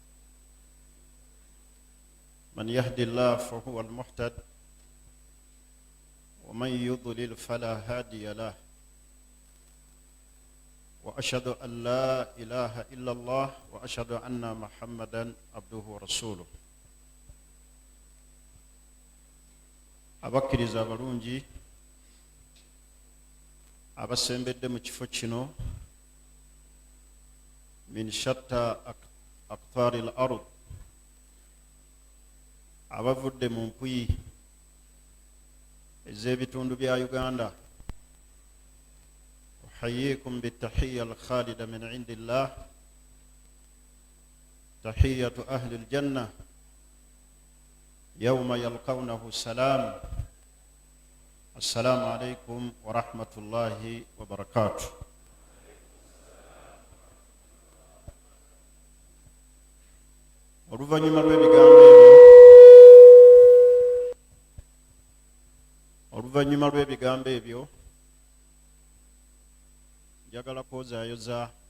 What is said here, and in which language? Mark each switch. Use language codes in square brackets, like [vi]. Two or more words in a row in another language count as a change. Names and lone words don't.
[ar] من يهد الله فهو المهتد ومن يضلل فلا هادي له. وأشهد أن لا إله إلا الله وأشهد أن محمدا عبده ورسوله. [lg] abakkiriza abalungi abasembedde mu kifo kino [ar] من شتى أقطار الأرض, [lg] abavudde mu mpuyi ez'ebitundu bya Uganda. [ar] أحييكم بتحية الخالدة من عند الله تحية أهل الجنة يوم يلقونه سلام. السلام عليكم ورحمة الله وبركاته. [lg] Oluvannyuma lw'ebigambo ebyo njagala kwozaayoza